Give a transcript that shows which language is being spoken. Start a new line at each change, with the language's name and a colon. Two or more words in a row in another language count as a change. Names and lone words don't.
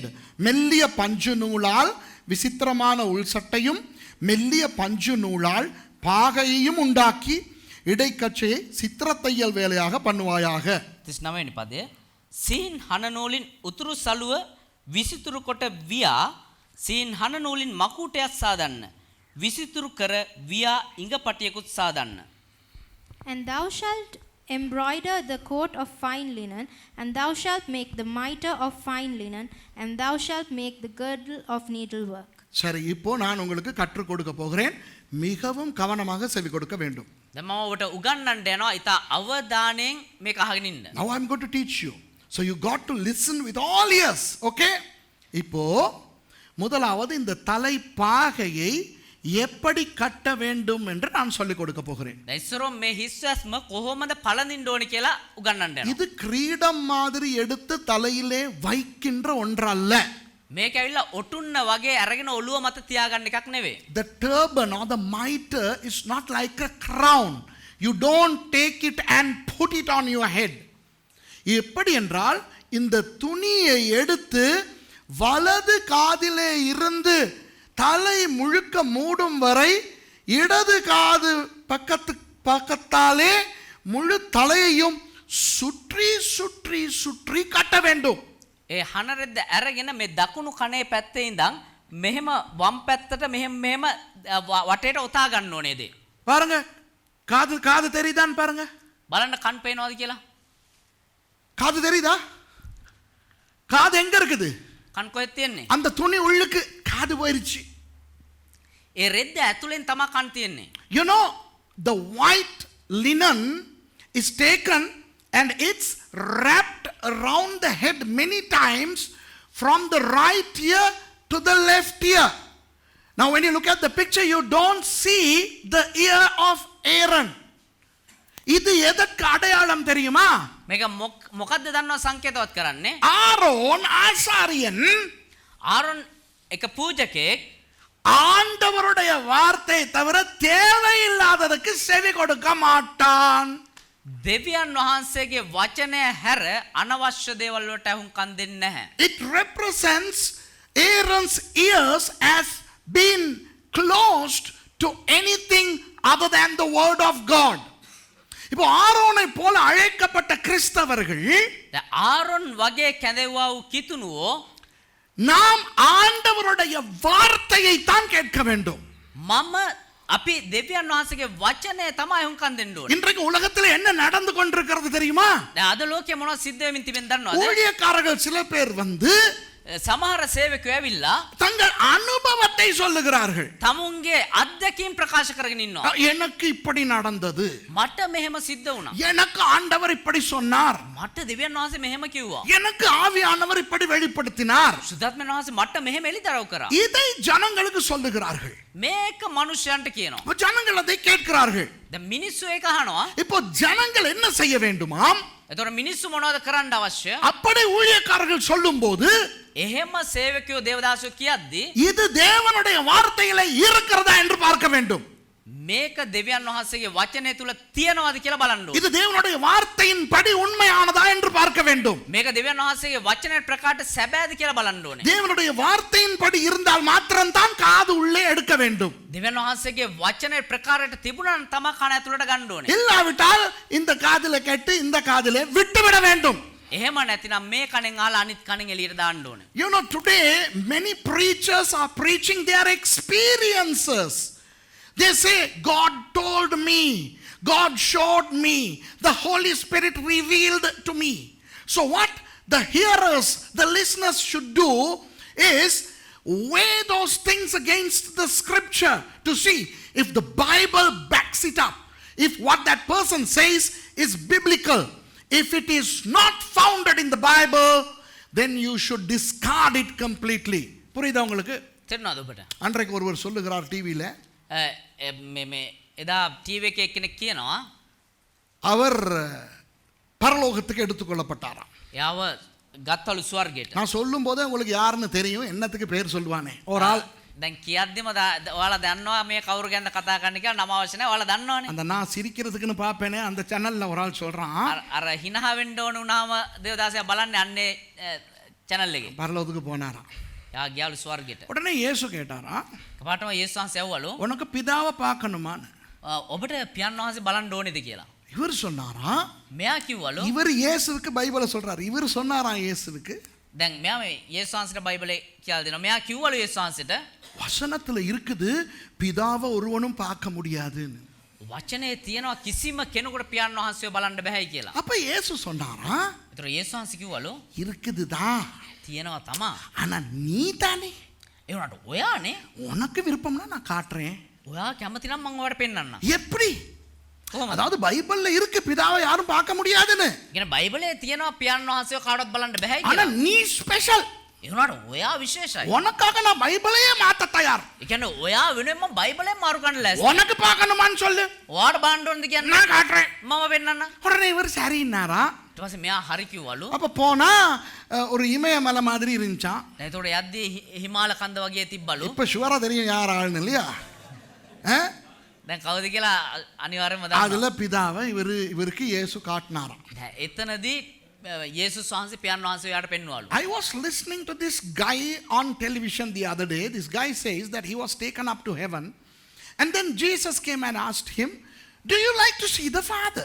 Tamil: மெல்லிய பஞ்சு நூலால் விசித்திரமான உள்சட்டையும் மெல்லிய பஞ்சு நூலால் பாகையையும் உண்டாக்கி இடைக்கச்சையை சித்திரத்தையல் வேலையாக பண்ணுவாயாக.
Sinhala: 39 වෙනි පදය. සීන් හනනූලින් උතුරු සළුව විසිතුරු කොට වියා සීන් හනනූලින් මකුටයක් සාදන්න. විසිතුරු කර වියා ඉඟපටියකුත් සාදන්න.
English: And thou shalt embroider the coat of fine linen, and thou shalt make the mitre of fine linen, and thou shalt make the girdle of needlework.
Tamil: சரி, இப்போ நான் உங்களுக்கு கற்றுக் கொடுக்க போகிறேன். மிகவும் கவனமாக செவி கொடுக்க வேண்டும்.
Sinhala: දැන් මම ඔබට උගන්වන්න යනවා. ඉතා අවධානයෙන් මේක අහගෙන ඉන්න.
English: Now I am going to teach you. So you got to listen with all ears. Okay?
Tamil: இப்போ முதலாவது இந்த தலைப்பாகையை எப்படி கட்ட வேண்டும் என்று நான் சொல்லிக் கொடுக்க போகிறேன்.
Sinhala: දැන් ඉස්සරෝ මේ හිස්වස්ම කොහොමද පළඳින්න ඕනි කියලා උගන්වන්න යනවා.
Tamil: இது கிரீடம் மாதிரி எடுத்து தலையிலே வைக்கின்ற ஒன்றல்ல.
Sinhala: මේක ඇවිල්ලා ඔටුන්න වගේ අරගෙන ඔළුව මත තියාගන්න එකක් නෙවෙයි.
English: The turban or the mitre is not like a crown. You don't take it and put it on your head.
Tamil: எப்படி என்றால் இந்த துணியை எடுத்து வலது காதிலே இருந்து தலை முழுக்க மூடும் வரை இடது காது பக்கத்தாலே முழு தலையையும் சுற்றி சுற்றி சுற்றி கட்ட வேண்டும்.
Sinhala: ඒ හනරෙද්ද අරගෙන මේ දකුණු කනේ පැත්තේ ඉඳන් මෙහෙම වම් පැත්තට මෙහෙම වටේට ඔතා ගන්න ඕනේද?
Tamil: பாருங்க, காது தெரியுதான்னு பாருங்க.
Sinhala: බලන්න කන් පේනවද කියලා?
Tamil: காது தெரியுதா? காது எங்க இருக்குது?
Sinhala: කන් කොහෙද තියෙන්නේ?
Tamil: அந்த துணி உள்ளுக்கு காது போயிருச்சு.
Sinhala: ඒ රෙද්ද ඇතුලෙන් තමයි කන් තියෙන්නේ.
English: You know, the white linen is taken and it's wrapped around the head many times from the right ear to the left ear. Now when you look at the picture, you don't see the ear of Aaron.
Tamil: இது எதற்கு அடையாளம் தெரியுமா?
Sinhala: මේක මොකද්ද දන්නව සංකේතවත් කරන්නේ?
Tamil: ஆரோன் ஆசாரியன்
Sinhala: ආරොන් එක පූජකෙක්
Tamil: ஆண்டவருடைய வார்த்தை தவிர தேவையில்லாததுக்கு செவி கொடுக்க மாட்டான்.
Sinhala: දෙවියන් වහන්සේගේ වචනය හැර අනවශ්‍ය දේවල් වලට අහුම්කම් දෙන්නේ නැහැ.
English: It represents Aaron's ears as being closed to anything other than the word of God.
Tamil: இப்போ ஆரோனை போல அழைக்கப்பட்ட கிறிஸ்தவர்கள்
Sinhala: ආරොන් වගේ කැඳෙව්වා වූ කිතුනුවෝ
Tamil: நாம் ஆண்டவருடைய வார்த்தையை தான் கேட்க வேண்டும்.
Sinhala: මම අපි දෙවියන් වහන්සේගේ වචනය තමයි අහුම්කම් දෙන්න ඕනේ.
Tamil: இன்றைக்கு உலகத்தில் என்ன நடந்து கொண்டிருக்கிறது தெரியுமா?
Sinhala: දැන් අද ලෝකේ මොනවද සිද්ධ වෙමින් තිබෙන දන්නවද?
Tamil: ஊழியக்காரர்கள் சில பேர் வந்து
Sinhala: සමහර සේවකයෝ ඇවිල්ලා
Tamil: தங்கள் அனுபவத்தை சொல்லுகிறார்கள்.
Sinhala: තමුන්ගේ අත්දැකීම් ප්‍රකාශ කරගෙන ඉන්නවා.
Tamil: எனக்கு இப்படி நடந்தது,
Sinhala: මට මෙහෙම සිද්ධ වුණා.
Tamil: எனக்கு ஆண்டவர் இப்படி சொன்னார்,
Sinhala: මට දෙවියන් වහන්සේ මෙහෙම කිව්වා.
Tamil: எனக்கு ஆவியானவர் இப்படி வெளிப்படுத்தினார்.
Sinhala: සුද්ධාත්මයන් වහන්සේ මට මෙහෙම එලිදරව් කරා.
Tamil: இதை ஜனங்களுக்கு சொல்லுகிறார்கள்.
Sinhala: මේක මනුෂ්‍යයන්ට කියනවා.
Tamil: இப்போ ஜனங்கள் அதை கேட்கிறார்கள்.
Sinhala: දැන් මිනිස්සු ඒක අහනවා.
Tamil: இப்போ ஜனங்கள் என்ன செய்ய வேண்டுமாம்?
Sinhala: එතකොට මිනිස්සු මොනවද කරන්න අවශ්‍ය?
Tamil: அப்படி ஊழியக்காரர்கள் சொல்லும்போது
Sinhala: එහෙම සේවකයෝ දේවදාසයෝ කියද්දී
Tamil: இது தேவனுடைய வார்த்தையில இருக்கிறதா என்று பார்க்க வேண்டும்.
Sinhala: මේක දෙවියන් වහන්සේගේ වචනය තුල තියනවාද කියලා බලන්න ඕනේ.
Tamil: இது தேவனுடைய வார்த்தையின் படி உண்மையானதா என்று பார்க்க வேண்டும்.
Sinhala: මේක දෙවියන් වහන්සේගේ වචනය ප්‍රකාශ සැබෑද කියලා බලන්න ඕනේ.
Tamil: தேவனுடைய வார்த்தையின் படி இருந்தால் மாத்திரம்தான் காது உள்ளே எடுக்க வேண்டும்.
Sinhala: දෙවියන් වහන්සේගේ වචනය ප්‍රකාරයට තිබුණා නම් තමයි කන ඇතුළට ගන්න ඕනේ.
Tamil: இல்லாவிட்டால் இந்த காதில கேட்டு இந்த காதிலே விட்டுவிட வேண்டும்.
Sinhala: එහෙම නැතිනම් මේ කණෙන් අහලා අනිත් කණෙන් එළියට දාන්න ඕනේ.
English: You know, today many preachers are preaching their experiences. They say, God told me, God showed me, the Holy Spirit revealed to me. So what the hearers, the listeners should do is weigh those things against the scripture to see if the Bible backs it up, if what that person says is biblical. If it is not founded in the Bible, then you should discard it completely.
Tamil: புரியுதா உங்களுக்கு?
Sinhala: තේරුණාද ඔබට?
Tamil: அன்றைக்கு ஒருவர் சொல்லுகிறார் டிவியில,
Sinhala: මේ එදා ටීවී එකේ කෙනෙක් කියනවා
Tamil: அவர் பரலோகத்துக்கு எடுத்துக்கொள்ளப்பட்டாராம்.
Sinhala: එයාව ගත්තලු ස්වර්ගයට.
Tamil: நான் சொல்லும் போதே உங்களுக்கு யாருன்னு தெரியும், என்னத்துக்கு பேர் சொல்லுவானே ஒரு ஆள்.
Sinhala: දැන් කියද්දිම ඔයාලා දන්නවා මේ කවුරු ගැනද කතා කරන්න කියලා නම අවශ්‍ය නැහැ. ඔයාලා දන්නවනේ.
Tamil: அந்த நான் சிரிக்கிறதுக்குன்னு பார்ப்பேனே அந்த சேனல்ல ஒரு ஆள் சொல்றான்,
Sinhala: අර හිනහ වෙන්න ඕන වුණාම දේවදාසයා බලන්නේ අන්නේ channel එකේ.
Tamil: பரலோகத்துக்கு போனாராம்.
Sinhala: යා ගියාලු ස්වර්ගයට.
Tamil: உடனே இயேசு கேட்டாராம்,
Sinhala: කපාටම යේසුස් වහන්සේ ඇහුවලු
Tamil: உனக்கு பிதாவை பார்க்கணுமான்னு.
Sinhala: ඔබට පියාණන් වහන්සේ බලන්න ඕනේද කියලා.
Tamil: இவர் சொன்னாராம்,
Sinhala: මෙයා කිව්වලු
Tamil: இவர் இயேசுவுக்கு பைபிளை சொல்றாரு. இவர் சொன்னாராம் இயேசுவுக்கு,
Sinhala: දැන් මෙයා මේ යේසුස් වහන්සේට බයිබලේ කියලා දෙනවා. මෙයා කිව්වලු යේසුස් වහන්සේට
Tamil: வசனத்துல இருக்குது பிதாவை ஒருவனும் பார்க்க முடியாதுன்னு.
Sinhala: වචනේ තියනවා කිසිම කෙනෙකුට පියාණන් වහන්සේව බලන්න බෑයි කියලා.
Tamil: அப்ப இயேசு சொன்னாராம்,
Sinhala: ඒතර යේසුස් වහන්සේ කිව්වලු
Tamil: இருக்குதுதான்,
Sinhala: තියනවා තමා.
Tamil: ஆனா நீ தானே,
Sinhala: ඒ වුණාට ඔයානේ
Tamil: உனக்கு விருப்பம்னா நான் காட்டுறேன்.
Sinhala: ඔයා කැමති නම් මම ඔයාලට පෙන්නන්නම්.
Tamil: எப்படி?
Sinhala: කොහොමද?
Tamil: அதாவது பைபிள்ல இருக்கு பிதாவை யாரும் பார்க்க முடியாதுன்னு,
Sinhala: කියන්නේ බයිබලේ තියනවා පියාණන් වහන්සේව කාටවත් බලන්න බෑයි
Tamil: ஆனா
Sinhala: කියලා.
Tamil: நீ ஸ்பெஷல்.
Sinhala: ඒ වුණාට ඔයා විශේෂයි.
Tamil: உனக்காக நான் பைபிளையே மாத்த தயார்.
Sinhala: ඒ කියන්නේ ඔයා වෙනුවෙන් මම බයිබලෙන් මාරු කරන්න ලෑස්ති.
Tamil: உனக்கு பார்க்கணுமான்னு சொல்லு,
Sinhala: ඔයාට බලන්න ඕනද කියන්නේ
Tamil: நான் காட்டுறேன்.
Sinhala: මම පෙන්නන්නම්.
Tamil: உடனே இவர் சரின்னாரா.
Sinhala: ඊට පස්සේ මෙයා හරි කිව්වලු.
Tamil: அப்ப போனா ஒரு இமயமலை மாதிரி இருந்துச்சான்.
Sinhala: දැන් ඒතකොට යද්දී හිමාල කන්ද වගේ තිබ්බලු.
Tamil: இப்ப ஷுவரா தெரியும் யார் ஆளுன்னு இல்லையா?
Sinhala: දැන් කවුද කියලා අනිවාර්යයෙන්ම දන්නවා.
Tamil: அதுல பிதாவை இவருக்கு இயேசு காட்டினாராம்.
Sinhala: දැන් එතනදී යේසුස් වහන්සේ පියාණන් වහන්සේ යාට පෙන්වවලු.
English: I was listening to this guy on television the other day. This guy says that he was taken up to heaven, and then Jesus came and asked him, do you like to see the Father?